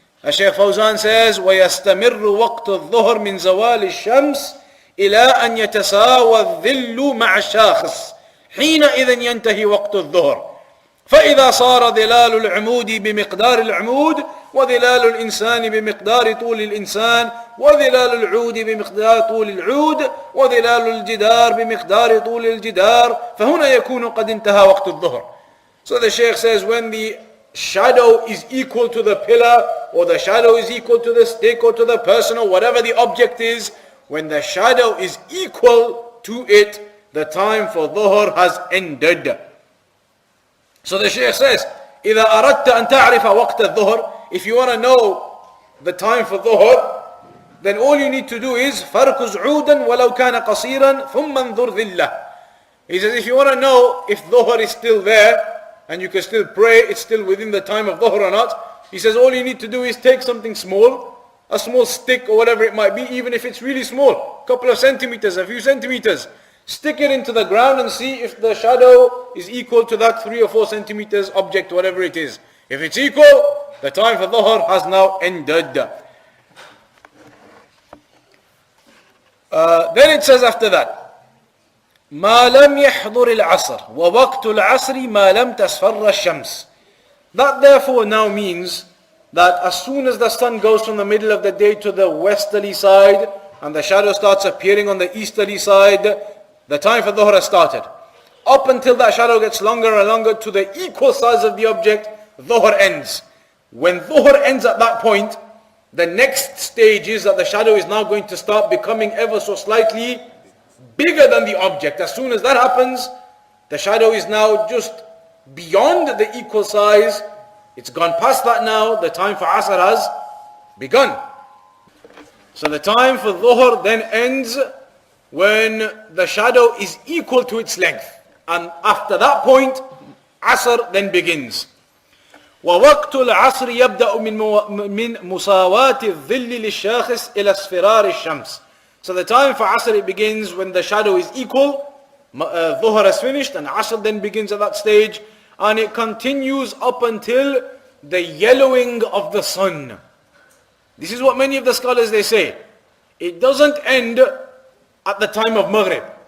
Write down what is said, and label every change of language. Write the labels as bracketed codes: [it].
[en] Shaykh Fawzan says, [ar] وَيَسْتَمِرُّ وَقْتُ الظُّهْرِ مِنْ زَوَالِ الشَّمْسِ إِلَىٰ أَنْ يَتَسَاوَى الظِّلُّ مَعَ الشَّاخِصِ حِينَئِذٍ يَنْتَهِي وَقْتُ الظُّهْرِ فإذا صار ظلال العمود بمقدار العمود وظلال الإنسان بمقدار طول الإنسان وظلال العود بمقدار طول العود وظلال الجدار بمقدار طول الجدار فهنا يكون قد انتهى وقت الظهر. [en] So the Shaykh says, when the shadow is equal to the pillar, or the shadow is equal to the stick or to the person or whatever the object is, when the shadow is equal to it, the time for dhuhr has ended. So the Shaykh says, [ar] إذا أردت أن تعرف وقت الظهر, [en] if you want to know the time for dhuhr, then all you need to do is [ar] فَرْكُزْ عُودًا وَلَوْ كَانَ قَصِيرًا ثُمَّ انظُرْ ذِلَّهِ. [en] He says, if you want to know if dhuhr is still there, and you can still pray, it's still within the time of dhuhr or not, he says all you need to do is take something small, a small stick or whatever it might be, even if it's really small, a couple of centimeters, a few centimeters, stick it into the ground and see if the shadow is equal to that 3 or 4 centimeters object, whatever it is. If it's equal, the time for dhuhr has now ended. Then it says after that, [ar] ما لم يحضر العصر ووقت العصر ما لم تصفر الشمس. [en] That therefore now means that as soon as the sun goes from the middle of the day to the westerly side and the shadow starts appearing on the easterly side, the time for dhuhr has started. Up until that shadow gets longer and longer to the equal size of the object, dhuhr ends. When dhuhr ends at that point, the next stage is that the shadow is now going to start becoming ever so slightly bigger than the object. As soon as that happens, the shadow is now just beyond the equal size. It's gone past that now. The time for asr has begun. So the time for dhuhr then ends when the shadow is equal to its length. And after that point, asr then begins. [ar] ووقت العصر يبدأ من مساواة الظل للشاخص إلى اصفرار الشمس. [en] So the time for asr, it begins when the shadow is equal. Dhuhr has finished and asr then begins at that stage. And it continues up until the yellowing of the sun. This is what many of the scholars they say. It doesn't end at the time of Maghrib.